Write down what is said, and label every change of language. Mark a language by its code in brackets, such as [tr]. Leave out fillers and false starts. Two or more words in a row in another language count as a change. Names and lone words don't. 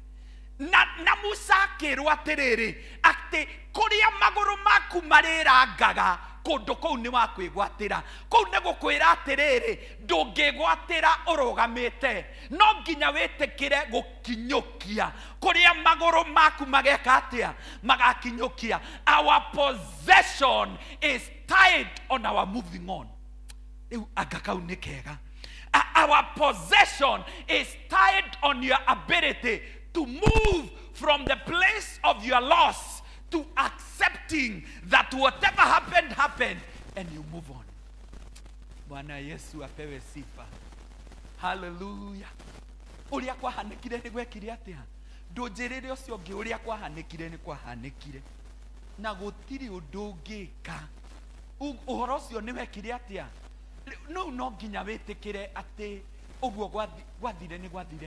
[ki] Na Musa akirwo atiriri ati kuria maguru maku marirangaga kundu kou ni wakwigwatira. Kou ni gukwira atiriri ndungigwatira urugamite, no nginya witikire gukinyukia kuria maguru maku mageka atia magakinyukia. [en] Our possession is tied on our moving on. [ki] Agakau ni kega. [en] Our possession is tied on your ability to move from the place of your loss to accepting that whatever happened happened and you move on. [sw] Bwana Yesu apewe sifa. Hallelujah. [ki] Uria kwahanikire ni gwekire atia. Ndunjirire ucio ungi uria kwahanikire ni kwahanikire. Na gutiri undu ungika. Uhoro ucio ni wekire atia. No nginya witikire ati uguo gwathire ni gwathire.